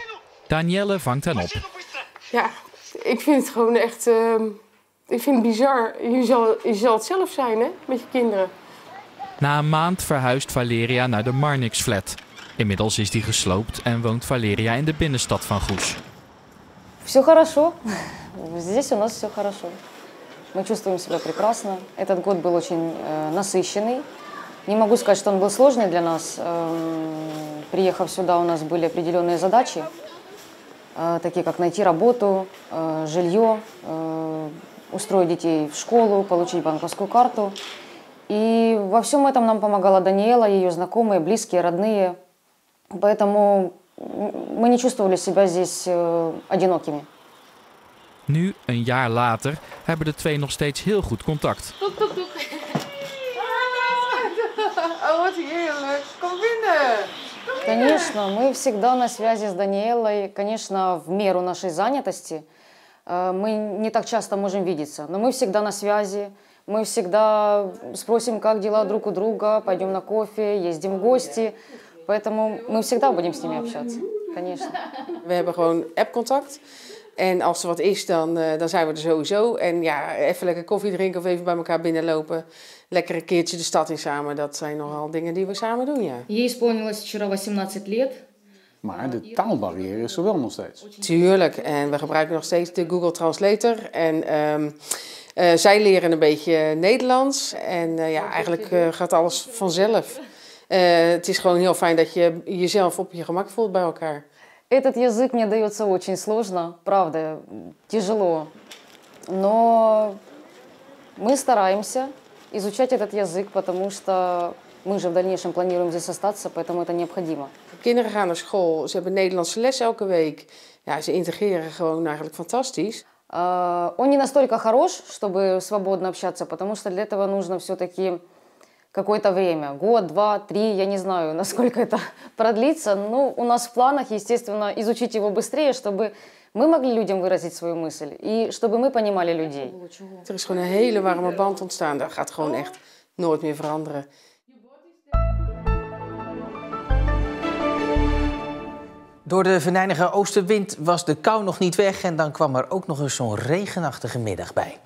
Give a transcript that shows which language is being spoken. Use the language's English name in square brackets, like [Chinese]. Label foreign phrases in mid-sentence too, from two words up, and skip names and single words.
[Dutch] Danielle vangt hen op. Ja, ik vind het gewoon echt... Ik vind het bizar. Je zal het zelf zijn, hè, met je kinderen. Na een maand verhuist Valeria naar de Marnix-flat. Inmiddels is die gesloopt en woont Valeria in de binnenstad van Goes. [Russian] Все хорошо. Здесь у нас все хорошо. Мы чувствуем себя прекрасно. Этот год был очень насыщенный. Не могу сказать, что он был сложный для нас. Приехав сюда, у нас были определенные задачи, такие как найти работу, жилье, устроить детей в школу, получить банковскую карту. И во всем этом нам помогала Даниэла, ее знакомые, близкие, родные. Поэтому мы не чувствовали себя здесь одинокими. [Dutch] Nu, een jaar later, hebben de twee nog steeds heel goed contact. Oh, wat heerlijk. Kom binnen. [Russian] Конечно, мы всегда на связи с Даниэлой. Конечно, в меру нашей занятости мы не так часто можем видеться, но мы всегда на связи. Мы всегда спросим, как дела друг у друга, пойдем на кофе, ездим в гости. Поэтому мы всегда будем с ними общаться, конечно. [Dutch] We hebben gewoon appcontact. En als er wat is, dan zijn we er sowieso. En ja, even lekker koffie drinken of even bij elkaar binnenlopen. Lekker een keertje de stad in samen. Dat zijn nogal dingen die we samen doen, ja. [Russian] Ей исполнилось вчера 18 лет. [Dutch] Maar de taalbarrière is er wel nog steeds. Tuurlijk. En we gebruiken nog steeds de Google Translator. En zij leren een beetje Nederlands. En ja, eigenlijk gaat alles vanzelf. Het is gewoon heel fijn dat je jezelf op je gemak voelt bij elkaar. [Russian] Этот язык мне дается очень сложно, правда, тяжело. Но мы стараемся изучать этот язык, потому что мы же в дальнейшем планируем здесь остаться, поэтому это необходимо. [Dutch] Kinderen gaan naar school, ze hebben Nederlandse les elke week. Ja, ze integreren gewoon eigenlijk fantastisch. [Russian] Он не настолько хорош, чтобы свободно общаться, потому что для этого нужно все-таки какое-то время, год, два, три, я не знаю, насколько это продлится. Но у нас в планах, естественно, изучить его быстрее, чтобы мы могли людям выразить свою мысль и чтобы мы понимали людей. [Dutch] Er is gewoon een hele warme band ontstaan. Dat gaat gewoon echt nooit meer veranderen. Door de venijnige oostenwind was de kou nog niet weg en dan kwam er ook nog eens zo'n regenachtige middag bij.